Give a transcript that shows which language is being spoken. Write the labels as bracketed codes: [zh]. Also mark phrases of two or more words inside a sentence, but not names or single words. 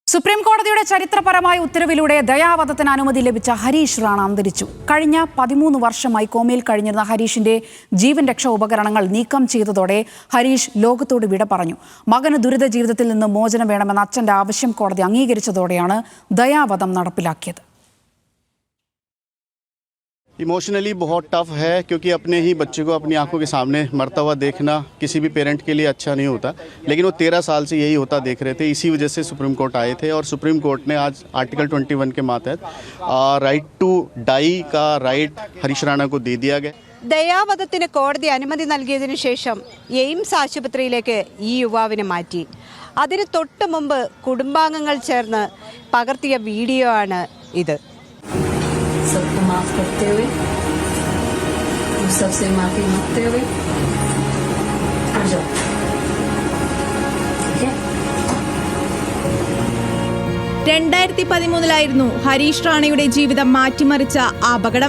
[ml] സുപ്രീം കോടതിയുടെ ചരിത്രപരമായ ഉത്തരവിലൂടെ ദയാവധത്തിന് അനുമതി ലഭിച്ച ഹരീഷ് റാണ അന്തരിച്ചു. കഴിഞ്ഞ 13 വർഷമായി കോമയിൽ കഴിഞ്ഞിരുന്ന ഹരീഷിന്റെ ജീവൻ രക്ഷാ ഉപകരണങ്ങൾ നീക്കം ചെയ്തതോടെ ഹരീഷ് ലോകത്തോട് വിട പറഞ്ഞു. മകന് ദുരിത ജീവിതത്തിൽ നിന്ന് മോചനം വേണമെന്ന അച്ഛന്റെ ആവശ്യം കോടതി അംഗീകരിച്ചതോടെയാണ് ദയാവധം നടപ്പിലാക്കിയത്. [hi] इमोशनली बहुत टफ है क्योंकि अपने ही बच्चे को अपनी आंखों के सामने मरता हुआ देखना किसी भी पेरेंट के लिए अच्छा नहीं होता, लेकिन वो 13 साल से यही होता देख रहे थे. इसी वजह से [en] Supreme Court [hi] आए थे और [en] Supreme Court [hi] ने आज आर्टिकल 21 के मातहत [en] right to die [hi] का राइट हरीश राणा को दे दिया गया. [ml] ദയാവധത്തിന് കോടതി അനുമതി നൽകിയതിനു ശേഷം എയിംസ് ആശുപത്രിയിലേക്ക് ഈ യുവാവിനെ മാറ്റി. അതിന് തൊട്ട് മുമ്പ് കുടുംബാംഗങ്ങൾ ചേർന്ന് പകർത്തിയ വീഡിയോ ആണ് ഇത്. [hi] सबको माफ करते हुए, सबसे माफी मांगते हुए आ जाओ. [ml] 2013 ഹരീഷ് റാണയുടെ ജീവിതം മാറ്റിമറിച്ച അപകടം.